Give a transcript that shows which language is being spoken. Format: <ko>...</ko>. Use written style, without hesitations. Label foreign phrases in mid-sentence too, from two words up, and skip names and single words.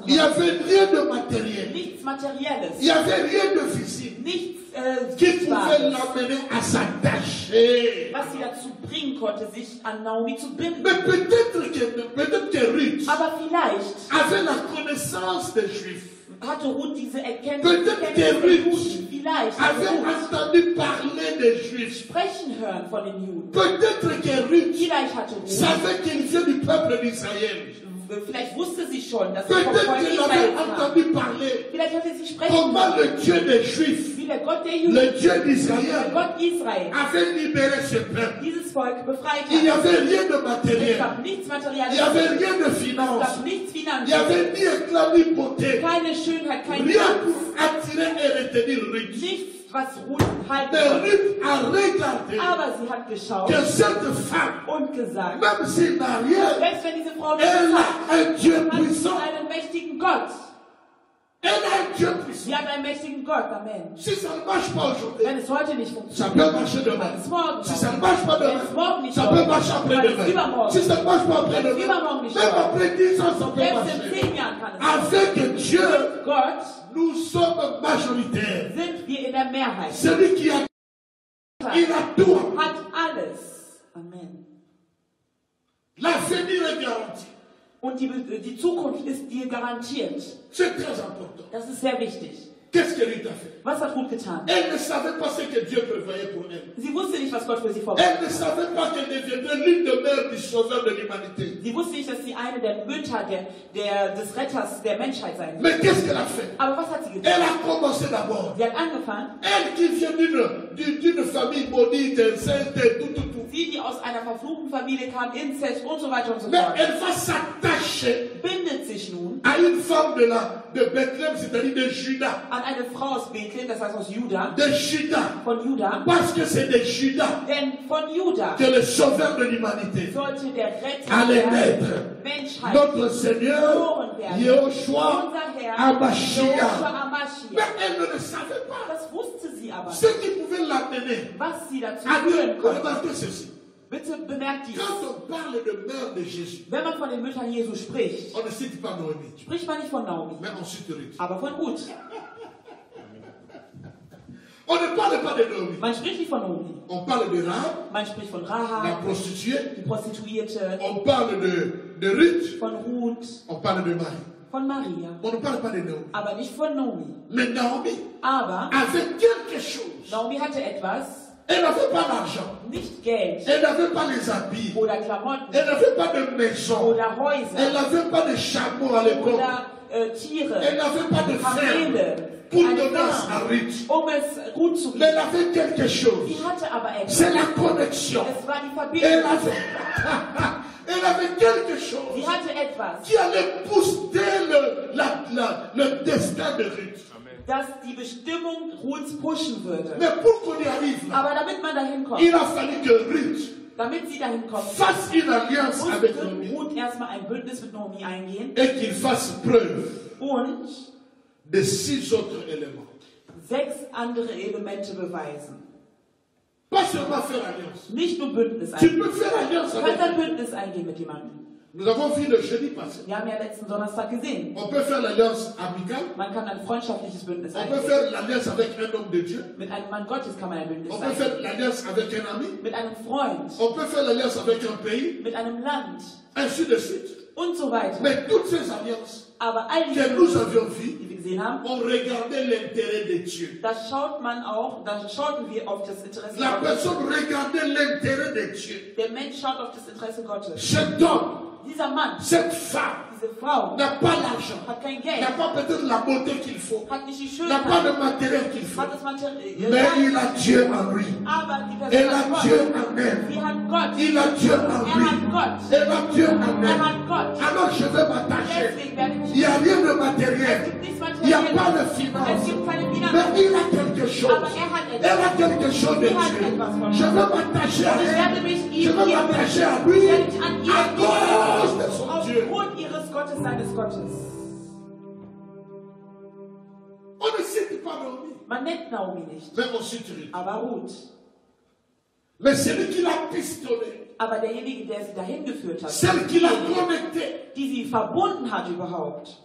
<fr>Il n'y</fr> <de>konnte.</de> <fr>avait rien de matériel.</fr> <de>Nichts Materielles.</de> <fr>Il n'y avait rien de visible</fr> <de>Nichts</de> <fr>qui pouvait</fr> <de>Sichtbares,</de> <fr>l'amener à s'attacher.</fr> <de>was sie dazu bringen konnte, sich an Naomi zu binden.</de> <fr>Mais peut-être que Ruth</fr> <de>Aber vielleicht</de> <fr>avait la connaissance des Juifs.</fr> <de>hatte Ruth diese Erkenntnis,</de> <fr>Peut-être</fr> <de>der</de> <fr>que Ruth</fr> <de>Juden. Vielleicht hatte</de> <fr>avait</fr> <de>Ruth</de> <fr>entendu parler des Juifs.</fr> <de>sprechen hören von den Juden.</de> <fr>Peut-être que Ruth</fr> <de>Vielleicht hatte Ruth,</de> <fr>savait qu'il vient du peuple d'Israël.</fr> <de>vielleicht wusste sie schon, dass sie vom</de> <fr>Peut-être</fr> <de>Volk</de> <fr>qu'elle avait</fr> <de>Israel kam.</de> <fr>entendu parler</fr> <de>Vielleicht hatte sie sprechen</de> <fr>comment</fr> <de>hören,</de> <fr>le Dieu des Juifs,</fr> <de>wie der Gott der Juden,</de> <fr>le Dieu</fr> <de>der</de> <fr>d'Israël,</fr> <de>Gott Israel,</de> <fr>avait libéré ce peuple.</fr> <de>dieses Volk befreit</de> <fr>Il n'y</fr> <de>hat.</de> <fr>avait rien de</fr> <de>Es</de> <fr>matériel.</fr> <de>gab nichts</de> <fr>Il n'y</fr> <de>Materialisches,</de> <fr>avait rien de</fr> <de>es</de> <fr>finance.</fr> <de>gab nichts</de> <fr>Il n'y avait</fr> <de>Finanzielles,</de> <fr>ni éclat ni beauté.</fr> <de>keine Schönheit, kein</de> <fr>Rien</fr> <de>Glanz,</de> <fr>pour attirer et retenir Ruth.</fr> <de>nichts, was Ruth halten</de> <fr>Mais</fr> <de>konnte.</de> <fr>Ruth a regardé</fr> <de>Aber sie hat geschaut</de> <fr>que cette femme,</fr> <de>und gesagt,</de> <fr>même s'il n'a rien,</fr> <de>selbst wenn diese Frau nichts</de> <fr>elle</fr> <de>hat,</de> <fr>a un Dieu</fr> <de>hat sie</de> <fr>puissant.</fr> <de>einen mächtigen Gott.</de> <fr>Elle a un Dieu puissant.</fr> <de>Sie hat einen mächtigen Gott,</de> <fr>Amen. Si ça ne marche pas aujourd'hui,</fr> <de>Wenn es heute nicht</de> <fr>ça</fr> <de>funktioniert,</de> <fr>peut marcher demain.</fr> <de>kann es morgen</de> <fr>Si ça ne</fr> <de>sein.</de> <fr>marche pas</fr> <de>Wenn es morgen</de> <fr>demain,</fr> <de>nicht</de> <fr>ça peut</fr> <de>läuft,</de> <fr>marcher</fr> <de>kann es</de> <fr>après-demain.</fr> <de>übermorgen.</de> <fr>Si ça ne marche pas</fr> <de>Wenn es</de> <fr>après-demain,</fr> <de>übermorgen nicht</de> <fr>même</fr> <de>läuft,</de> <fr>après 10 ans, ça peut</fr> <de>selbst in</de> <fr>marcher.</fr> <de>10 Jahren kann es sein.</de> <fr>Avec Dieu,</fr> <de>Gott</de> <fr>nous sommes majoritaires.</fr> <de>sind wir in der Mehrheit.</de> <fr>Celui qui a, il a tout.</fr> <de>Hat alles.</de> <fr>Amen. L'avenir est garanti.</fr> <de>Und die Zukunft ist dir garantiert.</de> <fr>C'est très important.</fr> <de>Das ist sehr wichtig.</de> <fr>Qu'est-ce que Ruth a fait?</fr> <de>Was hat Ruth getan?</de> <fr>Elle ne savait pas ce que Dieu prévoyait pour elle.</fr> <de>Sie wusste nicht, was Gott für sie vorbereitet.</de> <fr>Elle ne savait pas qu'elle deviendrait l'une des mères du sauveur de l'humanité.</fr> <de>Sie wusste nicht, dass sie eine der Mütter des Retters der Menschheit sein wird.</de> <fr>Mais qu'est-ce qu'elle a fait?</fr> <de>Aber was hat sie</de> <fr>Elle</fr> <de>getan?</de> <fr>a commencé d'abord.</fr> <de>Sie hat angefangen,</de> <fr>Elle qui vient d'une famille maudite, sainte, tout.</fr> <de>sie, die aus einer verfluchten Familie kam, Inzest und so weiter und so</de> <fr>Mais</fr> <de>fort,</de> <fr>elle va s'attacher</fr> <de>bindet sich nun</de> <fr>à une femme de Bethléem, c'est-à-dire de Juda.</fr> <de>an eine Frau aus Bethlehem, das heißt aus Juda,</de> <fr>De Juda.</fr> <de>von Juda,</de> <fr>Parce que c'est de Juda</fr> <de>denn von Juda</de> <fr>que le sauveur de l'humanité</fr> <de>sollte der Retter</de> <fr>allait</fr> <de>der</de> <fr>naître.</fr> <de>Menschheit,</de> <fr>Notre Seigneur, Yehoshua,</fr> <de>unser Herr,</de> <fr>Amashia.</fr> <de>Joshua</de> <fr>Mais</fr> <de>Amashia.</de> <fr>elle ne le savait pas.</fr> <de>Das wusste sie aber</de> <fr>Ce</fr> <de>nicht,</de> <fr>qui pouvait l'amener</fr> <de>was sie dazu</de> <fr>à</fr> <de>führen</de> <fr>dire,</fr> <de>konnte.</de> <fr>remarquez ceci.</fr> <de>Bitte bemerkt dies.</de> <fr>Quand on parle de mère de Jésus,</fr> <de>Wenn man von den Müttern Jesu spricht,</de> <fr>on ne cite pas Noémie,</fr> <de>spricht man nicht von Naomi,</de> <fr>mais on cite Ruth.</fr> <de>aber von Ruth.</de> <fr>On ne parle pas de Noémie.</fr> <de>Man spricht nicht von Naomi.</de> <fr>On parle de Rahab,</fr> <de>Man spricht von</de> <fr>la</fr> <de>Rahab,</de> <fr>prostituée.</fr> <de>die Prostituierte,</de> <fr>On parle de Ruth.</fr> <de>von Ruth,</de> <fr>On parle de Marie.</fr> <de>von Maria,</de> <fr>On ne parle pas de Naomi.</fr> <de>aber nicht von Naomi.</de> <fr>Mais Naomi</fr> <de>Aber</de> <fr>avait quelque chose.</fr> <de>Naomi hatte etwas,</de> <fr>Elle n'avait pas l'argent.</fr> <de>nicht Geld</de> <fr>Elle n'avait pas les habits.</fr> <de>oder Klamotten</de> <fr>Elle n'avait pas de maison.</fr> <de>oder</de> <fr>Elle</fr> <de>Häuser</de> <fr>n'avait pas de chameaux à l'époque.</fr> <de>oder Tiere,</de> <fr>Elle n'avait pas de ferme</fr> <de>Kamele,</de> <fr>pour</fr> <de>eine</de> <fr>donner à</fr> <de>Farm,</de> <fr>Ruth.</fr> <de>um es gut zu</de> <fr>Mais elle</fr> <de>geben.</de> <fr>avait quelque chose.</fr> <de>Sie hatte aber</de> <fr>C'est</fr> <de>etwas.</de> <fr>la connexion.</fr> <de>Es war die</de> <fr>Elle</fr> <de>Verbindung.</de> <fr>avait, elle avait quelque</fr> <de>Sie</de> <fr>chose</fr> <de>hatte etwas,</de> <fr>qui allait booster le destin de Ruth.</fr> <de>das die Bestimmung Ruths pushen würde.</de> <fr>Mais pour qu'on y arrive, là,</fr> <de>Aber damit man dahin kommt,</de> <fr>il a fallu que Ruth</fr> <de>damit sie dahin kommt,</de> <fr>fasse une alliance avec</fr> <de>musste</de> <fr>Naomi</fr> <de>Ruth erstmal ein Bündnis mit Naomi eingehen</de> <fr>et qu'il fasse preuve</fr> <de>und</de> <fr>de 6 autres éléments.</fr> <de>6 andere Elemente beweisen.</de> <fr>Pas seulement faire alliance.</fr> <de>Nicht nur Bündnis</de> <fr>Tu</fr> <de>eingehen.</de> <fr>peux faire alliance</fr> <de>Du</de> <fr>avec</fr> <de>kannst ein</de> <fr>lui.</fr> <de>Bündnis eingehen mit jemandem.</de> <fr>Nous avons vu le jeudi passé.</fr> <de>Wir haben ja letzten Donnerstag gesehen.</de> <fr>On peut faire l'alliance amicale.</fr> <de>Man kann ein freundschaftliches Bündnis</de> <fr>On peut</fr> <de>eingehen.</de> <fr>faire l'alliance avec un homme de Dieu.</fr> <de>Mit einem Mann Gottes kann man ein Bündnis</de> <fr>On peut</fr> <de>eingehen.</de> <fr>faire l'alliance avec un ami.</fr> <de>Mit einem Freund,</de> <fr>On peut faire l'alliance avec un pays.</fr> <de>mit einem Land</de> <fr>Ainsi de suite.</fr> <de>und so weiter.</de> <fr>Mais toutes ces alliances</fr> <de>Aber all diese</de> <fr>que nous</fr> <de>Bündnisse,</de> <fr>avions vues,</fr> <de>die wir gesehen haben,</de> <fr>on regardait l'intérêt de Dieu.</fr> <de>da schaut man auch, da schauten wir auf das Interesse</de> <fr>La</fr> <de>Gottes.</de> <fr>personne regardait l'intérêt de Dieu.</fr> <de>Der Mensch schaut auf das Interesse Gottes.</de> <fr>Cet homme,</fr> <de>Dieser Mann,</de> <fr>cette femme,</fr> <de>diese Frau,</de> <fr>n'a pas l'argent,</fr> <de>hat kein</de> <fr>n'a</fr> <de>Geld,</de> <fr>pas peut-être la beauté qu'il faut,</fr> <de>hat nicht die</de> <fr>n'a pas</fr> <de>Schönheit,</de> <fr>le matériel qu'il faut.</fr> <de>hat das Material,</de> <fr>Mais il a Dieu en lui.</fr> <de>aber die</de> <fr>Elle</fr> <de>Person</de> <fr>a</fr> <de>hat</de> <fr>Dieu</fr> <de>Gott.</de> <fr>en elle.</fr> <de>Sie hat Gott.</de> <fr>Il a Dieu en</fr> <de>Er</de> <fr>lui.</fr> <de>hat Gott.</de> <fr>Elle a Dieu en</fr> <de>Er</de> <fr>elle.</fr> <de>hat Gott.</de> <fr>Alors je vais m'attacher.</fr> <de>Deswegen werde ich</de> <fr>Il n'y a rien de</fr> <de>Es</de> <fr>matériel.</fr> <de>gibt nichts</de> <fr>Il n'y a pas de</fr> <de>Materielles. Es</de> <fr>finance.</fr> <de>gibt keine</de> <fr>Mais</fr> <de>Finanzen.</de> <fr>il a quelque chose.</fr> <de>Aber er hat etwas.</de> <fr>Elle a quelque chose de Dieu. Je vais m'attacher à</fr> <de>Ich</de> <fr>elle.</fr> <de>werde mich</de> <fr>Je</fr> <de>ihm</de> <fr>vais</fr> <de>geben.</de> <fr>m'attacher à</fr> <de>Ich</de> <fr>lui.</fr> <de>werde mich an</de> <fr>À cause</fr> <de>ihr</de> <fr>de son Dieu.</fr> <de>aufgrund ihres Gottes, seines Gottes.</de> <fr>On ne cite pas Naomi,</fr> <de>Man nennt Naomi nicht,</de> <fr>mais on cite Ruth.</fr> <de>aber Ruth.</de> <fr>Mais celui qui l'a pistonné,</fr> <de>Aber derjenige, der sie dahin geführt hat,</de> <fr>celle qui l'a connecté,</fr> <de>die sie verbunden hat überhaupt,</de>